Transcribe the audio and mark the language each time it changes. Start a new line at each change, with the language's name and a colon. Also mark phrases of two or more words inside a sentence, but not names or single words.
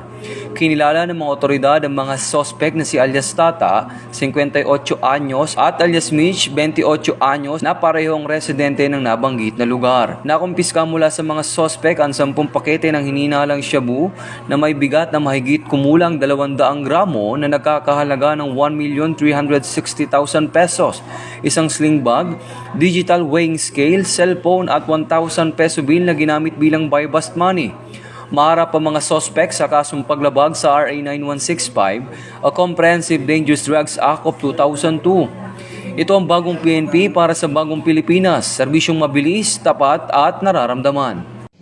Filipino: Kinilala ng mga otoridad ang mga sospek na si alias Tata, 58 anyos, at alias Mitch, 28 anyos, na parehong residente ng nabanggit na lugar. Nakumpiska mula sa mga sospek ang 10 pakete ng hininalang shabu na may bigat na mahigit kumulang 200 gramo na nagkakahalaga ng 1,360,000 pesos, isang
English: sling bag, digital weighing scale,
Filipino: cellphone at 1,000
English: peso bill
Filipino: na ginamit bilang
English: buy-bust money.
Filipino: Maharap ang mga sospek sa kasong paglabag sa RA 9165, a Comprehensive Dangerous Drugs Act of 2002. Ito ang bagong PNP para sa bagong Pilipinas, serbisyong mabilis, tapat at nararamdaman.